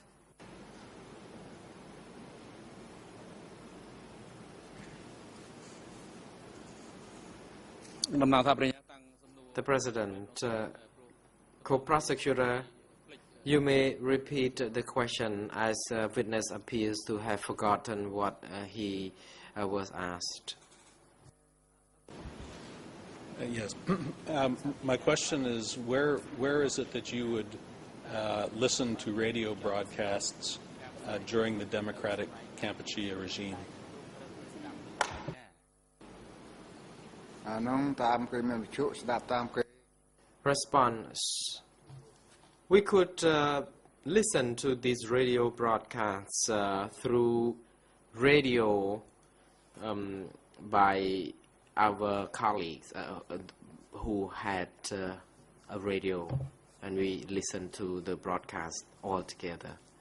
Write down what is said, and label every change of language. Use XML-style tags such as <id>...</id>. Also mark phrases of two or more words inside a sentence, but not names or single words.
<en>The President, co-prosecutor, you may repeat the question as witness appears to have forgotten what he was asked. Yes. My question is, where is it that you would listen to radio broadcasts during the democratic Kampuchea regime?</en> <km>អាហ្នឹងតាមគេមានវិទ្យុស្ដាប់តាមគេ</km> <en>Response. We could listen to these radio broadcasts through radio by our colleagues who had a radio, and we listened to the broadcast all together.</en>